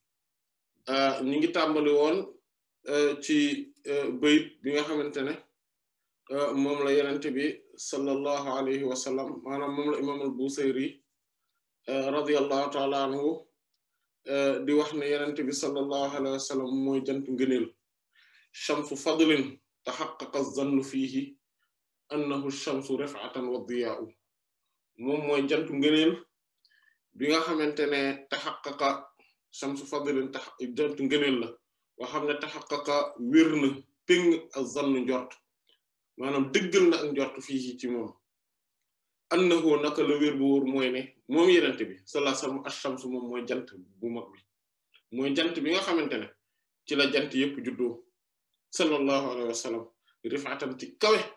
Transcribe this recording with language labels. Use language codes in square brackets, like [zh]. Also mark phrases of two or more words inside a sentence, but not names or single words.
[wo] ñi ngi tàmbali woon ci bayit bi nga xamante ne moom la yenente bi [ar] صلى الله عليه وسلم [wo] maanaam moom la [ar] الإمام البوصيري رضي الله تعالى عنه [wo] di wax ne yenente bi [ar] صلى الله عليه وسلم [wo] mooy jantu ngëneel [ar] شمس فضل تحقق الظن فيه أنه الشمس رفعة وضياء [wo] moom mooy jantu ngëneel bi nga xamante ne [ar] تحقق شمس فضل [wo] jantu ngëneel la boo xam ne tahaqqaqa wér na péng az-zannu njort maanaam dëggal na ak njort fii ci moom annahu naka la wér bu wóor mooy ne moom yenente bi [ar] صلى الله عليه وسلم الشمس [wo] moom mooy jant bu mag bi mooy jant bi nga xamante ne ci la jant yépp juddoo [ar] صلى الله عليه وسلم رفعة [wo] ci kawe